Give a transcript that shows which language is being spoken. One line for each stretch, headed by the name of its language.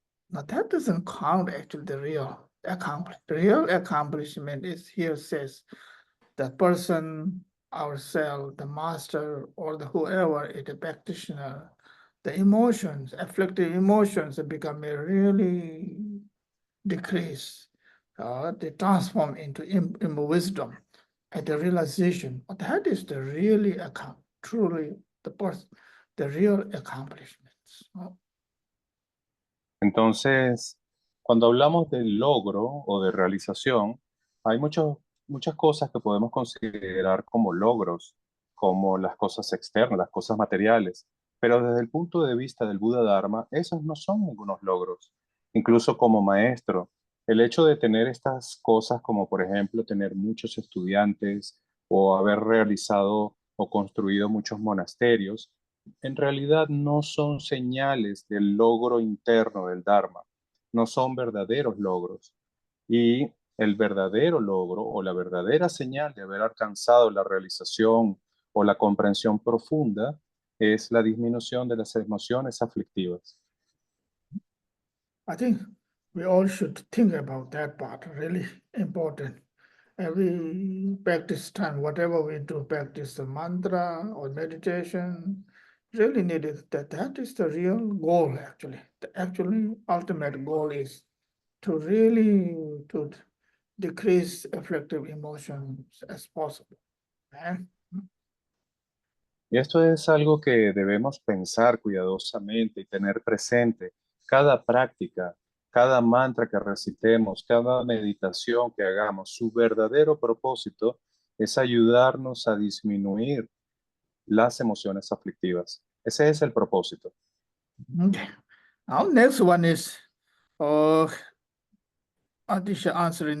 English: Now that doesn't count actually the real accomplishment. Real accomplishment is here says the person, ourselves, the master, or the whoever is a practitioner, the emotions, afflictive emotions become a really decrease. They transform into wisdom and the realization. That is the really truly the person, the real accomplishments.
Spanish: Entonces, cuando hablamos de logro o de realización, hay muchas cosas que podemos considerar como logros, como las cosas externas, las cosas materiales. Pero desde el punto de vista del Buda Dharma, esos no son ningunos logros. Incluso como maestro, el hecho de tener estas cosas como por ejemplo tener muchos estudiantes o haber realizado o construido muchos monasterios, en realidad no son señales del logro interno del Dharma, no son verdaderos logros. Y el verdadero logro o la verdadera señal de haber alcanzado la realización o la comprensión profunda es la disminución de las emociones aflictivas.
English: I think we all should think about that part, really important. Every practice time, whatever we do, practice the mantra or meditation, really needed that is the real goal actually. The actually ultimate goal is to really to decrease afflictive emotions as possible. And
Spanish: Y esto es algo que debemos pensar cuidadosamente y tener presente. Cada práctica, cada mantra que recitemos, cada meditación que hagamos, su verdadero propósito es ayudarnos a disminuir las emociones aflictivas. Ese es el propósito. okay.
English: Now next one is Adisha answering.